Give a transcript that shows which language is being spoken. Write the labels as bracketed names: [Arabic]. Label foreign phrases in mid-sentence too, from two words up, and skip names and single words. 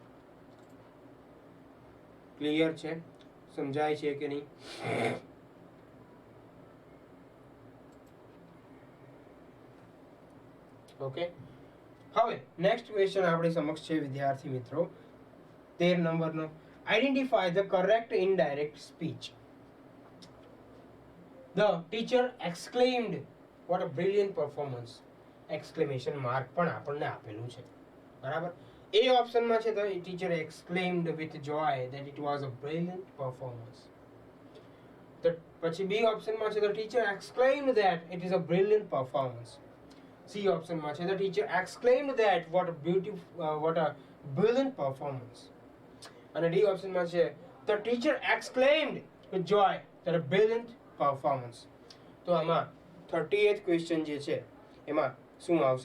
[Gujarati] ક્લિયર છે? સમજાય છે કે નહીં? ઓકે, હવે [English] next question [Gujarati] આપણી સમક્ષ છે વિદ્યાર્થી મિત્રો, 13 નંબરનો. [English] identify the correct indirect speech. The teacher exclaimed, what a brilliant performance. exclamation mark [Gujarati] પણ આપણને આપેલું છે, બરાબર. એ ઓપ્શનમાં છે [English] the teacher exclaimed with joy that it was a brilliant performance. [Gujarati] પછી બી ઓપ્શનમાં છે [English] the teacher exclaimed that it is a brilliant performance. [Gujarati] સી ઓપ્શનમાં છે [English] the teacher exclaimed that what a brilliant performance. [Gujarati] અને ડી ઓપ્શનમાં છે [English] the teacher exclaimed with joy that a brilliant performance. [Gujarati] તો આમાં 38th ક્વેશ્ચન જે છે એમાં શું આવશે?